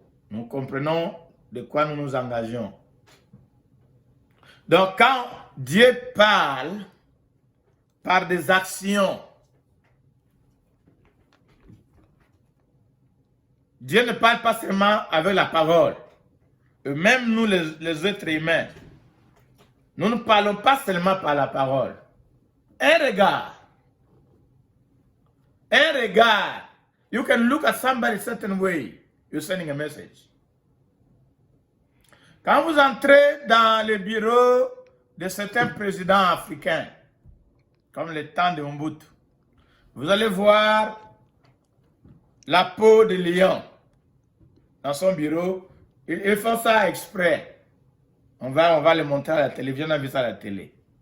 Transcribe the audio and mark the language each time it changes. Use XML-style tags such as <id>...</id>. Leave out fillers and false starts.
<fr>Nous comprenons de quoi nous nous engageons. Donc quand Dieu parle par des actions, Dieu ne parle pas seulement avec la parole. Et même nous, les êtres humains, Nous ne parlons pas seulement par la parole. Un regard. Un regard.</fr> <en>You can look at somebody a certain way. You're sending a message.</en> <fr>Quand vous entrez dans le bureau de certains présidents africains, comme le temps de Mobutu, vous allez voir la peau de lion dans son bureau. Ils font ça exprès. On va le montrer à la télévision, on a vu ça à la télé.</fr>